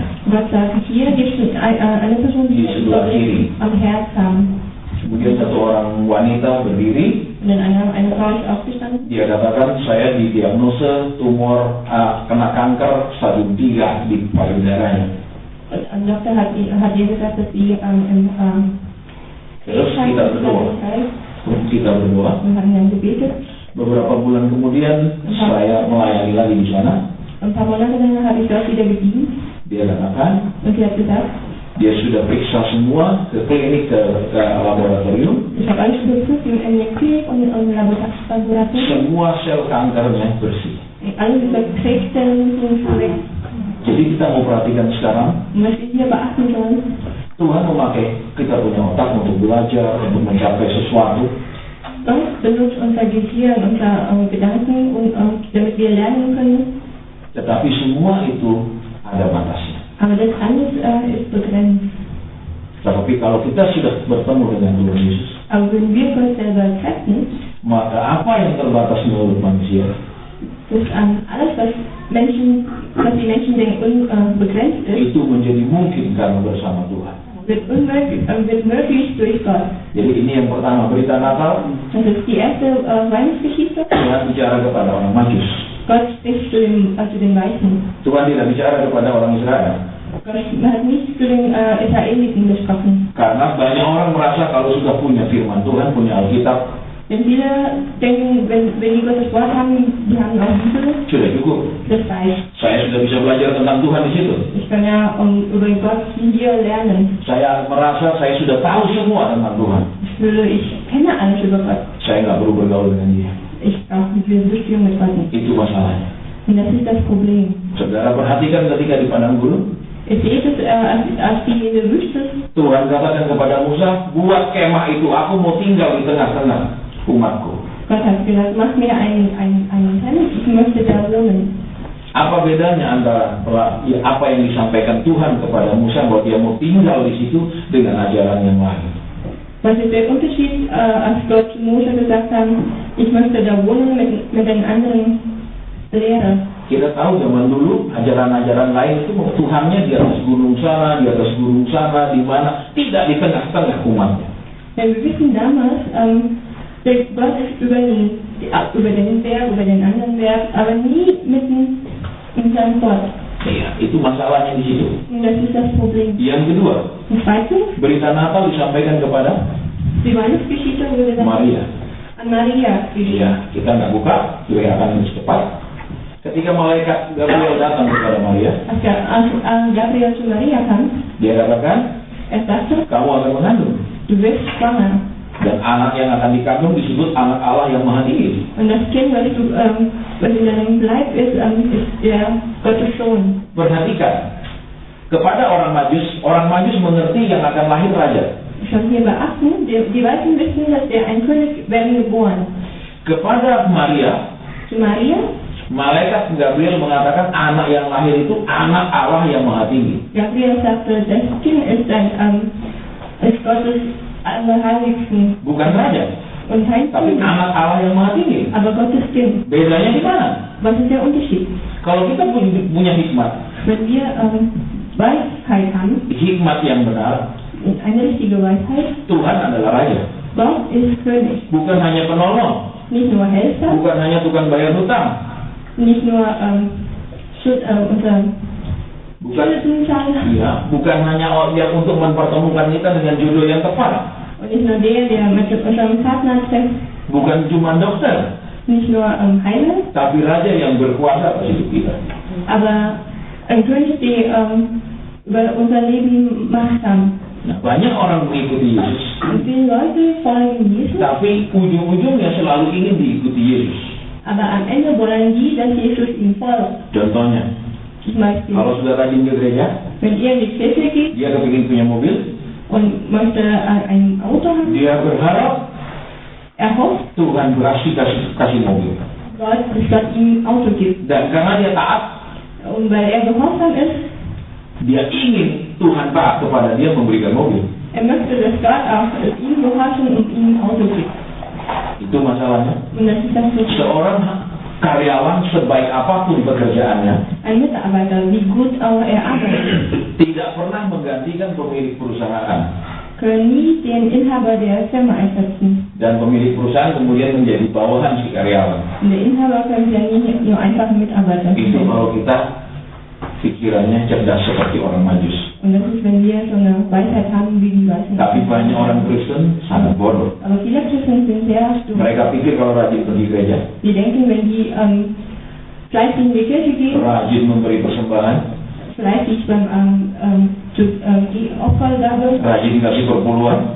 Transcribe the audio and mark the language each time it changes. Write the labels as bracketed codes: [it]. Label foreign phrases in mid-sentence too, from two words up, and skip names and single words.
[de] Gott sagt, hier gibt es eine Person, die [id] Di sebelah kiri. [de] am Herz haben. [id] Kemudian satu orang wanita berdiri, [de] Und dann eine Frau ist aufgestanden. [id] dia katakan saya didiagnose tumor kena kanker stadium 3 di payudaranya. [de] Und ein Doktor hat ihr gesagt, dass sie [id] Terus kita berdoa. Kita berdoa. [de] und haben dann gebetet. [id] Beberapa bulan kemudian saya melayani lagi di sana. [de] Ein paar Monate danach habe ich dort wieder gedient. [id] Dia katakan [de] Und sie hat gesagt, [id] dia sudah periksa semua ke klinik, ke laboratorium. [de] ich habe alles überprüft in der Klinik und im Laboratorium. [id] Semua sel kankernya bersih. [de] Alles über Krebszellen sind weg. [id] Jadi kita mau perhatikan sekarang, [de] Und was wir hier beachten sollen, [id] Tuhan memakai kita punya otak untuk belajar, untuk mencapai sesuatu. [de] Gott benutzt unser Gehirn, unsere Gedanken, damit wir lernen können. [id] Tetapi semua itu ada batasnya. [de] Aber das alles ist begrenzt. [id] Tetapi kalau kita sudah bertemu dengan Tuhan Yesus, [de] Aber wenn wir Gott selber treffen, [id] maka apa yang terbatas menurut manusia, [de] ist alles, was die Menschen denken, begrenzt ist, [id] itu menjadi mungkin karena bersama Tuhan. [de] wird möglich durch Gott. [id] Jadi ini yang pertama, berita Natal. [de] Das ist die erste Weihnachtsgeschichte. [id] Tuhan bicara kepada orang Majus. [de] Gott spricht zu den Weißen. [id] Tuhan tidak bicara kepada orang Israel. [de] Gott hat nicht zu den Israeliten gesprochen. [id] Karena banyak orang merasa kalau sudah punya firman Tuhan, punya Alkitab, [de] Denn viele denken, wenn die Gottes Wort haben, die haben auch Bibel, [id] sudah cukup. [de] das reicht. [id] Saya sudah bisa belajar tentang Tuhan di situ. [de] Ich kann ja über Gott hier lernen. [id] Saya merasa saya sudah tahu semua tentang Tuhan. [de] Ich kenne alles über Gott. [id] Saya nggak perlu bergaul dengan dia. [de] Ich brauche diese Beziehung mit Gott nicht. [id] Itu masalahnya. [de] Und das ist das Problem. [id] Saudara perhatikan ketika di padang gurun, [de] Ihr seht es, als die in der Wüste, [id] Tuhan katakan kepada Musa, buat kemah itu, aku mau tinggal di tengah-tengah umatku. [de] Gott hat gesagt, mach mir einen Tent, ich möchte da wohnen. [id] Apa bedanya antara apa yang disampaikan Tuhan kepada Musa bahwa dia mau tinggal di situ dengan ajaran yang lain? [de] Was ist der Unterschied, als Gott zu Mose gesagt hat, ich möchte da wohnen mit den anderen Lehrern? [id] Kita tahu zaman dulu ajaran-ajaran lain itu Tuhannya di atas gunung sana, di atas gunung sana, di mana, tidak di tengah-tengah umatnya. [de] Denn wir wissen damals, Gott ist über den Berg, über den anderen Berg, aber nie mitten in seinem Volk. [id] Iya, itu masalahnya di situ. [de] Und das ist das Problem. [id] Yang kedua, [de] Und zweitens, [id] berita Natal disampaikan kepada [de] die Weihnachtsgeschichte wurde dann Maria. an Maria. [id] Iya, kita nggak buka, juga akan cepat. Ketika malaikat Gabriel datang kepada Maria, [de] Als Gabriel zu Maria kam, [id] dia katakan, [de] sagte, [id] kamu akan mengandung. [de] du wirst schwanger. [id] Dan anak yang akan dikandung disebut anak Allah yang Maha Tinggi. [de] Und das Kind, was in deinem Leib ist der Gottes Sohn. [id] Perhatikan, kepada orang Majus mengerti yang akan lahir raja. [de] Schon hier beachten, die Weißen wissen, dass ein König werden geboren. [id] Kepada Maria, [de] Zu Maria, [id] malaikat Gabriel mengatakan anak yang lahir itu anak Allah yang Maha Tinggi. [de] Gabriel sagte, das Kind ist Gottes Allerheiligsten. [id] Bukan raja, [de] Und kein [id] tapi [de] König, [id] anak Allah yang Maha Tinggi. [de] aber Gottes Kind. [id] Bedanya di mana? [de] Was ist der Unterschied? [id] Kalau kita punya hikmat, [de] Wenn wir Weisheit haben, [id] hikmat yang benar, [de] eine richtige Weisheit, [id] Tuhan adalah raja. [de] Gott ist König. [id] Bukan hanya penolong, [de] Nicht nur Helfer, [id] bukan hanya tukang bayar hutang, [de] nicht nur unser [id] bukan [de] Schuldenzahler [id] bukan hanya yang untuk mempertemukan kita dengan jodoh yang tepat, [de] und nicht nur der mit unserem Partner trifft, [id] bukan cuma dokter, [de] nicht nur Heiler, [id] tapi raja yang berkuasa atas hidup kita. [de] aber ein König, der über unser Leben Macht haben. [id] Nah, banyak orang mengikuti Yesus, [de] Und viele Leute folgen Jesus, [id] tapi ujung-ujungnya selalu ingin diikuti Yesus. [de] aber am Ende wollen die, dass Jesus ihnen folgt. [id] Contohnya, [de] Zum Beispiel, [id] kalau sudah rajin ke gereja, [de] wenn ihr in die Kirche geht [id] dia kepingin punya mobil, [de] und möchte ein Auto haben, [id] dia berharap [de] hofft, [id] Tuhan berhasil kasih mobil. [de] Gott, dass Gott ihm ein Auto gibt. [id] Dan karena dia taat, [de] Und weil gehorsam ist, [id] dia ingin Tuhan taat kepada dia memberikan mobil. [de] möchte, dass Gott auch ihm gehorchen und ihm ein Auto gibt. [id] Itu masalahnya. [de] Und das ist das Wichtige. [id] Seorang karyawan sebaik apapun pekerjaannya, [de] Ein Mitarbeiter, wie gut auch er arbeitet, [id] tidak pernah menggantikan pemilik perusahaan. [de] können nie den Inhaber der Firma ersetzen. [id] Dan pemilik perusahaan kemudian menjadi bawahan si karyawan. [de] Und der Inhaber können ja nie nur einfach Mitarbeiter [id] Itu [de] sein. [id] kalau kita pikirannya cerdas seperti orang Majus. [de] Und das ist, wenn wir so eine Weisheit haben wie die Weißen. [id] Tapi banyak orang Kristen sangat bodoh. [de] Aber viele Christen sind sehr stumm. [id] Mereka pikir kalau rajin pergi gereja, [de] Die denken, wenn die fleißig in die Kirche gehen, [id] rajin memberi persembahan, [de] fleißig beim die Opfergabe, [id] rajin kasih perpuluhan,